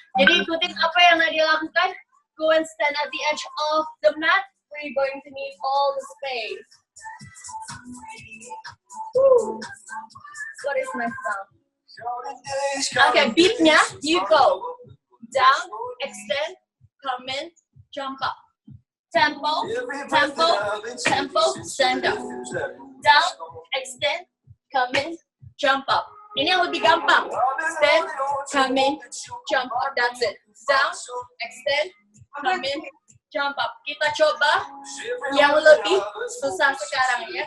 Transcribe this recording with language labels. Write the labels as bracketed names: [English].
[Indonesian] Jadi ikutin apa yang Nadia lakukan. [English] Go and stand at the edge of the mat. We're going to need all the space. Woo. What is my sound? Okay, beatnya, you go. Down, extend, come in, jump up. Tempo, tempo, tempo, stand up. Down, extend, come in, jump up. [Indonesian] Ini yang lebih gampang. [English] Stand, come in, jump up. That's it. Down, extend, come in, jump up. [Indonesian] Kita coba yang lebih susah sekarang ya.